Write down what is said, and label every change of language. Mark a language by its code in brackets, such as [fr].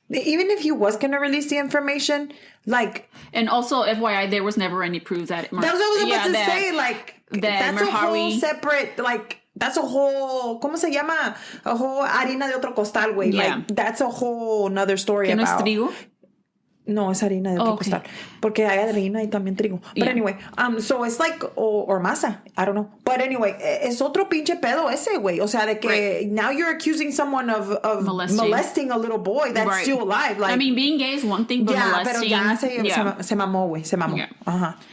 [en] Even if he was going to release the information, like... And also, FYI, there was never any proof that... That was what I was about to say, like, that's a whole separate, like, that's a whole... [es] ¿Cómo se llama? [en] A whole [es] harina de otro costal, güey. [en] Yeah. Like, that's a whole another story [es] ¿Que [en] about... [es] no es trigo? No, es harina de otro costal. Porque hay harina y también trigo. [en] But anyway, so it's like, or masa. I don't know. But anyway, [es] es otro pinche pedo ese, güey. O sea, de que [en] now you're accusing someone of molesting a little boy that's still alive. Like, I mean, being gay is one thing, but molesting... [es] Pero ya se mamó, güey. Se mamó. [en] Yeah.